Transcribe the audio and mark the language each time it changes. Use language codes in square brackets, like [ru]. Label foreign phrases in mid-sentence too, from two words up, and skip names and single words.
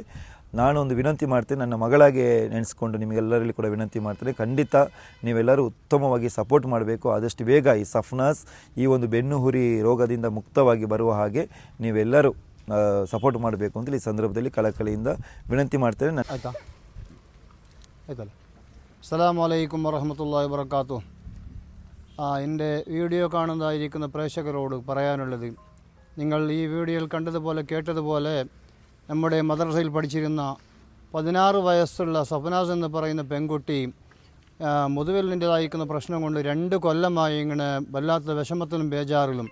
[kn] ನಾನೊಂದು ವಿನಂತಿ ಮಾಡ್ತೇನೆ, ನನ್ನ ಮಗಳಾಗೆ ನೆನೆಸ್ಕೊಂಡು ನಿಮಗೆಲ್ಲರಲ್ಲಿ ಕೂಡ ವಿನಂತಿ ಮಾಡ್ತೇನೆ, ಖಂಡಿತ ನೀವೆಲ್ಲರೂ ಉತ್ತಮವಾಗಿ ಸಪೋರ್ಟ್ ಮಾಡಬೇಕು. ಆದಷ್ಟು ಬೇಗ ಈ ಸಫ್ನಾಸ್ ಈ ಒಂದು ಬೆನ್ನುಹುರಿ ರೋಗದಿಂದ ಮುಕ್ತವಾಗಿ ಬರುವ ಹಾಗೆ ನೀವೆಲ್ಲರೂ ಸಪೋರ್ಟ್ ಮಾಡಬೇಕು ಅಂತೇಳಿ ಈ ಸಂದರ್ಭದಲ್ಲಿ ಕಳಕಳಿಯಿಂದ വിനಂತಿ ಮಾಡ್ತೇನೆ. [ml] ആയിത്തല്ലേ. [ar] السلام عليكم ورحمة الله وبركاته. [ml] എൻ്റെ വീഡിയോ കാണുന്നതായിരിക്കുന്ന പ്രേക്ഷകരോട് പറയാനുള്ളത്, നിങ്ങൾ ഈ വീഡിയോയിൽ കണ്ടതുപോലെ കേട്ടതുപോലെ നമ്മുടെ മദ്രസയിൽ പഠിച്ചിരുന്ന 16 വയസ്സുള്ള സഫ്നാസ് എന്ന് പറയുന്ന പെൺകുട്ടി മുതുവലിൻ്റെതായിരിക്കുന്ന പ്രശ്നം കൊണ്ട് 2 കൊല്ലമായി ഇങ്ങനെ വല്ലാത്ത വിഷമത്തിലും ബേജാറിലും.